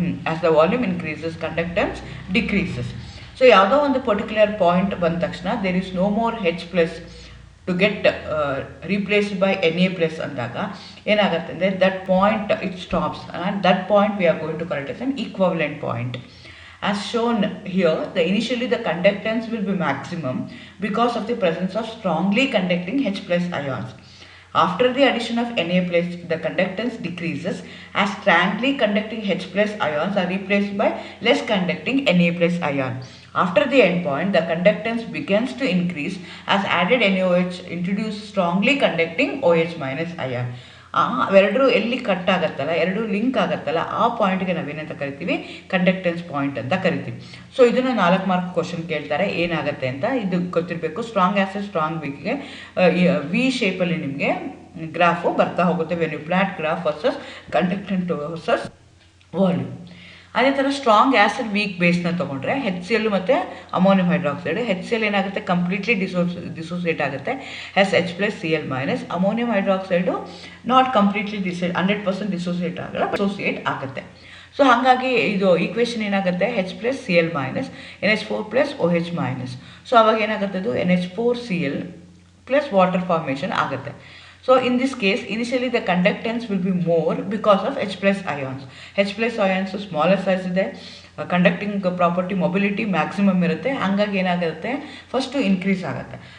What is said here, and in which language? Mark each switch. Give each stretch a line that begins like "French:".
English: As the volume increases conductance decreases.
Kannada: So ಯಾವುದೋ ಒಂದು particular point ಬಂದ ತಕ್ಷಣ
English: there is no more H+ to get replaced by Na+
Kannada: ಅಂದಾಗ ಏನಾಗುತ್ತೆ ಅಂದರೆ,
English: That point it stops and that point we are going to correct as an equivalent point. As shown here, initially the conductance will be maximum because of the presence of strongly conducting H+ ions. After the addition of Na+, the conductance decreases as strongly conducting H+ ions are replaced by less conducting Na+ ion. After the end point, the conductance begins to increase as added NaOH introduce strongly conducting OH- ion.
Kannada: ಅವೆರಡೂ ಎಲ್ಲಿ cut ಆಗುತ್ತಲ್ಲ, ಎರಡೂ link ಆಗುತ್ತಲ್ಲ, ಆ ಪಾಯಿಂಟ್ಗೆ ನಾವೇನಂತ ಕರಿತೀವಿ, conductance point ಅಂತ ಕರಿತೀವಿ. ಸೊ ಇದನ್ನು 4 ಮಾರ್ಕ್ ಕ್ವಶನ್ ಕೇಳ್ತಾರೆ, ಏನಾಗುತ್ತೆ ಅಂತ ಇದು ಗೊತ್ತಿರಬೇಕು. ಸ್ಟ್ರಾಂಗ್ ಆಸಿಡ್ ಸ್ಟ್ರಾಂಗ್ ವೀಕ್ಗೆ ವಿ ಶೇಪಲ್ಲಿ ನಿಮಗೆ ಗ್ರಾಫು ಬರ್ತಾ ಹೋಗುತ್ತೆ,
English: When you plot graph versus conductance versus volume.
Kannada: ಅದೇ ಥರ ಸ್ಟ್ರಾಂಗ್ ಆ್ಯಸಿಡ್ ವೀಕ್ ಬೇಸ್ನ ತೊಗೊಂಡ್ರೆ HCl ಮತ್ತು ಅಮೋನಿಯಂ ಹೈಡ್ರಾಕ್ಸೈಡ್. HCl ಏನಾಗುತ್ತೆ, ಕಂಪ್ಲೀಟ್ಲಿ ಡಿಸೋಸಿಯೇಟ್ ಆಗುತ್ತೆ H+Cl-. Ammonium hydroxide not completely 100% dissociate ಆಗಲ್ಲ, ಡಿಸೋಸಿಯೇಟ್ ಆಗುತ್ತೆ. ಸೊ ಹಾಗಾಗಿ ಇದು ಈಕ್ವೇಷನ್ ಏನಾಗುತ್ತೆ, H+Cl- NH4+OH-. ಸೊ ಅವಾಗ ಏನಾಗುತ್ತೆ, ಅದು NH4Cl + ವಾಟರ್ ಫಾರ್ಮೇಷನ್ ಆಗುತ್ತೆ.
English: So in this case, initially the conductance will be more because of H+ ions. H+ ions smaller size ಇದೆ,
Kannada: ಕಂಡಕ್ಟಿಂಗ್ ಪ್ರಾಪರ್ಟಿ ಮೊಬಿಲಿಟಿ ಮ್ಯಾಕ್ಸಿಮಮ್ ಇರುತ್ತೆ. ಹಂಗಾಗಿ ಏನಾಗುತ್ತೆ, ಫಸ್ಟು ಇನ್ಕ್ರೀಸ್ ಆಗುತ್ತೆ.